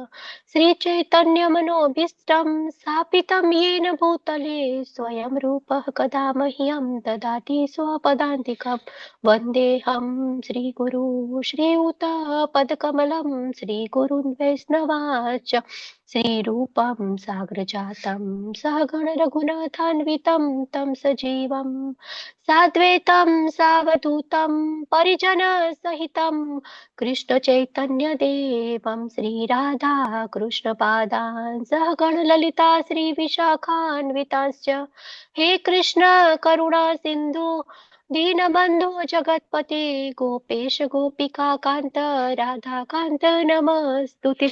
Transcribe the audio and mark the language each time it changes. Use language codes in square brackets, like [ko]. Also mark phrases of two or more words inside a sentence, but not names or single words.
[sa] શ્રી ચૈતન્ય મનોભીષ્ટં સ્થાપિतं येन ભૂતલે સ્વયં રૂપः કદા મह्यं દદાતિ સ્વપદાન્તિકम्. વંદેહં શ્રી ગુરુ શ્રીયુતપદકમलं શ્રીગુરુन् વૈષ્ણવાંશ્ચ श्रीरूपं साग्रजातं सहगण रघुनाथान्वितं तं सजीवं साद्वैतं सावधूतं परिजनसहितं कृष्णचैतन्यदेवं श्रीराधा कृष्णपादान् सहगण ललिता श्रीविशाखान्वितांश्च हे कृष्ण करुणा सिन्धु दीनबन्धु जगत्पते गोपेश गोपिका कान्त राधा कान्त नमस्तुते.